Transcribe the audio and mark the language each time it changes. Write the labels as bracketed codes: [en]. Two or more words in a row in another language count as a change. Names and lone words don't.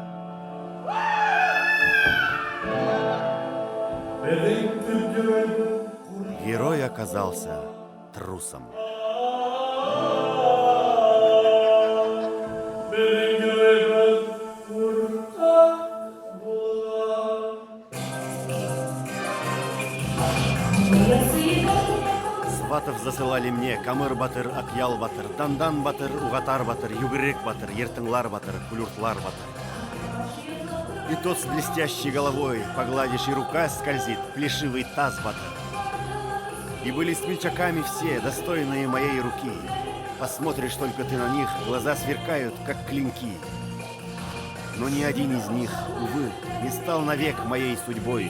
[ru] Герой оказался трусом. Сватов засылали мне Камыр батыр, Акъял батыр, Дандан батыр, Угатар батыр, Югырек батыр, Ертыңлар батыр, Кулюртлар батыр. И тот с блестящей головой, погладишь, и рука скользит, плешивый таз батыр. И были смельчаками все, достойные моей руки. Посмотришь только ты на них, глаза сверкают, как клинки. Но ни один из них, увы, не стал навек моей судьбой.